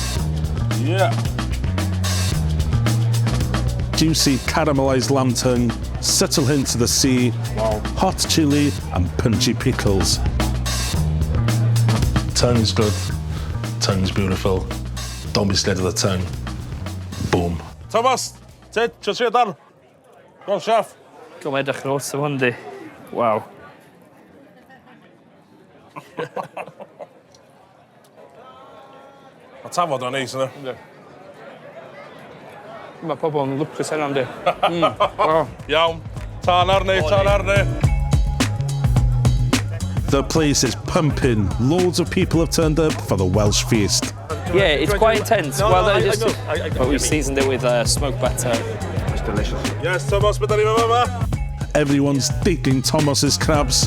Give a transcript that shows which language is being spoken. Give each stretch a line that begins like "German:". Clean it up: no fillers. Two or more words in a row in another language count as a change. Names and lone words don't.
English: Juicy caramelized lamb tongue, subtle hint of the sea, hot chili, and punchy pickles. Tongue's good. Tongue's beautiful. Don't be scared of the tongue. Boom. Thomas, Ted, just here, Dan. Go on, chef.
Welsh: Kom edrych yn awesome hwn di. Wow. Mae tafod o'n neis, yna. Mae pobl yn lwcus heno, yndi? Wow. Iawn. Tân arni.
English: The place is pumping. Loads of people have turned up for the Welsh feast. Yeah, it's quite intense. But we've seasoned it with smoked butter. It's delicious. Yes, Thomas, but then Everyone's digging Thomas's crabs.